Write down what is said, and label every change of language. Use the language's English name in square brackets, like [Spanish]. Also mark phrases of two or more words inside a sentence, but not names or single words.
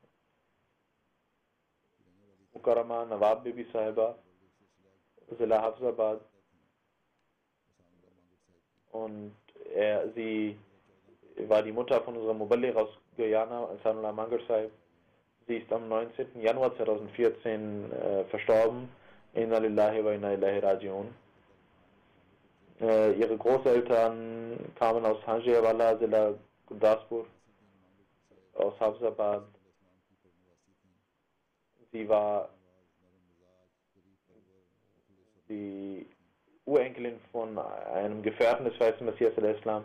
[German] Mukarrama Nawab Bibi Sahiba, Zila Hafzabad. Und sie war die Mutter von unserem Muballigh aus Guyana, Sanullah Mangar Sahib. Sie ist am 19. Januar 2014 verstorben. [Arabic] إنا لله وإنا إليه راجعون. [German] Ihre Großeltern kamen aus Hanjiwala, Zila Gurdaspur, aus Hafzabad. Sie war die Urenkelin von einem Gefährten des Weißen Messias al-Islam.